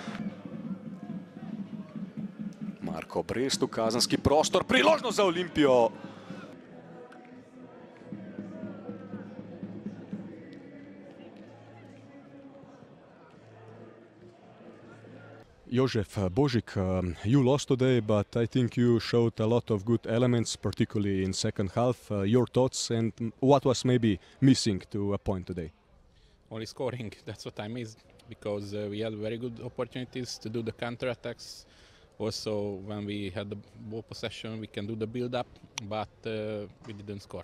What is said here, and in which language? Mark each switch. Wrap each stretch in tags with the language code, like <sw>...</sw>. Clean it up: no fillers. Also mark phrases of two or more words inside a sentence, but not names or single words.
<sl>Marko Brest v kazenski prostor, priložnost za Olimpijo. Jožef Božik,</sl> <en>you lost today, but I think you showed a lot of good elements, particularly in second half. Your thoughts and what was maybe missing to a point today? Only scoring, that's what I missed, because we had very good opportunities to do the counter-attacks. Also, when we had the ball possession, we can do the build-up, but we didn't score.</en>